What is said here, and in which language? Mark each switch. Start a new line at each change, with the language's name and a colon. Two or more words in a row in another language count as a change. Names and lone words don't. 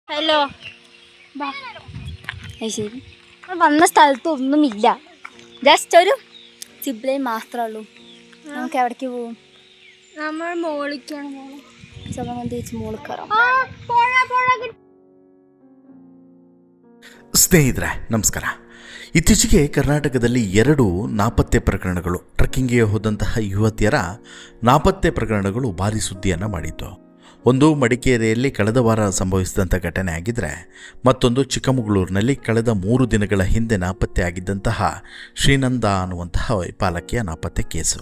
Malayalam: ഹലോ ശരി വന്ന സ്ഥലത്ത് ഒന്നുമില്ല, ജസ്റ്റ് ഒരു സിബ്ലൈൻ മാത്രമേ ഉള്ളൂ. നമുക്ക് എവിടേക്ക് പോകും? നമ്മൾ മോളിക്കാണ് ചേച്ചി മോളിൽ കയറാം.
Kannada: ಸ್ನೇಹಿತರೆ ನಮಸ್ಕಾರ. ಇತ್ತೀಚೆಗೆ ಕರ್ನಾಟಕದಲ್ಲಿ 2 ನಾಪತ್ತೆ ಪ್ರಕರಣಗಳು, ಟ್ರೆಕ್ಕಿಂಗ್ಗೆ ಹೋದಂತಹ ಯುವತಿಯರ ನಾಪತ್ತೆ ಪ್ರಕರಣಗಳು ಭಾರಿ ಸುದ್ದಿಯನ್ನು ಮಾಡಿತ್ತು. ಒಂದು ಮಡಿಕೇರಿಯಲ್ಲಿ ಕಳೆದ ವಾರ ಸಂಭವಿಸಿದಂಥ ಘಟನೆ ಆಗಿದ್ದರೆ, ಮತ್ತೊಂದು ಚಿಕ್ಕಮಗಳೂರಿನಲ್ಲಿ ಕಳೆದ 3 ದಿನಗಳ ಹಿಂದೆ ನಾಪತ್ತೆ ಆಗಿದ್ದಂತಹ ಶ್ರೀನಂದ ಅನ್ನುವಂತಹ ಬಾಲಕಿಯ ನಾಪತ್ತೆ ಕೇಸು.